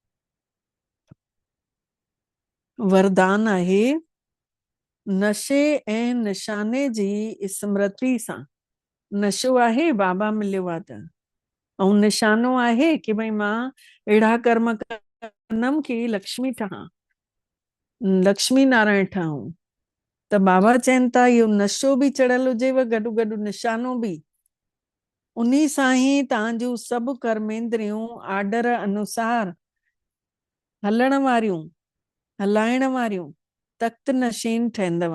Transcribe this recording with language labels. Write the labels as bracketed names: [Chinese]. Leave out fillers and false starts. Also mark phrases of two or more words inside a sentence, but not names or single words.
[Sindhi] वरदान आहे नशे ऐं निशाने जी स्मृति सां। नशो आहे बाबा मिलियो आहे त, ऐं निशानो आहे कि भई मां अहिड़ा कर्म कंदमि कि लक्ष्मी ठहां, लक्ष्मी नारायण ठहूं। त बाबा चवनि था इहो नशो बि चढ़ियल हुजेव गॾु गॾु निशानो बि। उन सां ई तव्हांजूं सभु कर्मेंद्रियूं आर्डर अनुसार हलण वारियूं हलाइण वारियूं तख़्त नशीन ठहंदव।